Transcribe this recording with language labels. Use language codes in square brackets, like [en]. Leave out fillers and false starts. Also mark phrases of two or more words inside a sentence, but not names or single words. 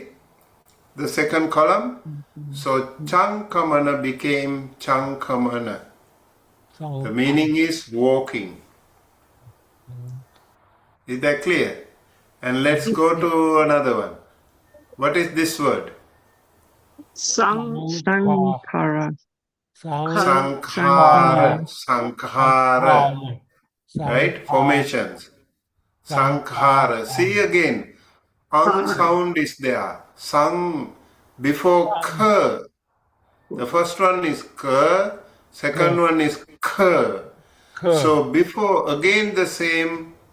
[en] The second column. So chankamana became chankamana. The meaning is walking. Is that clear? And let's go to another one. What is this word? Sankara. Sankhara. Sankhara. Right? Formations. Sankhara. See again. Ang sound is there. Sang before k. The first one is k. Second one is k. So before again the same